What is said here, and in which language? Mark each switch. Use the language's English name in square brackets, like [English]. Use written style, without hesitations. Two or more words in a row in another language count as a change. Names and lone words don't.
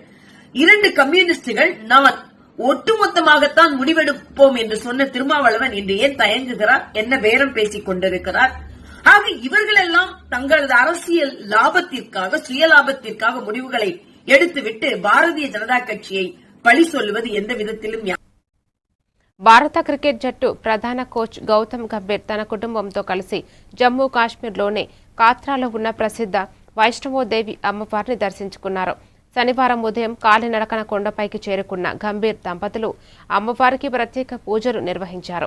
[Tamil] 2 கம்யூனிஸ்டுகள் நான் ஒட்டுமொத்தமாகத்தான் முடிவெடுப்போம் என்று சொன்ன திருமாவளவன் இன்று ஏன் தயங்குகிறார்? என்ன பேரம் பேசிக் கொண்டிருக்கிறார்? ஆக இவர்களெல்லாம் தங்களது அரசியல் லாபத்திற்காக, சுயலாபத்திற்காக முடிவுகளை எடுத்துவிட்டு பாரதிய ஜனதா கட்சியை பழி சொல்லுவது எந்த விதத்திலும். [Telugu] భారత క్రికెట్ జట్టు ప్రధాన కోచ్ గౌతమ్ గంభీర్ తన కుటుంబంతో కలిసి జమ్మూ కాశ్మీర్లోని కాత్రాలో ఉన్న ప్రసిద్ధ వైష్ణవోదేవి అమ్మవారిని దర్శించుకున్నారు. శనివారం ఉదయం కాలినడకన కొండపైకి చేరుకున్న గంభీర్ దంపతులు అమ్మవారికి ప్రత్యేక పూజలు నిర్వహించారు.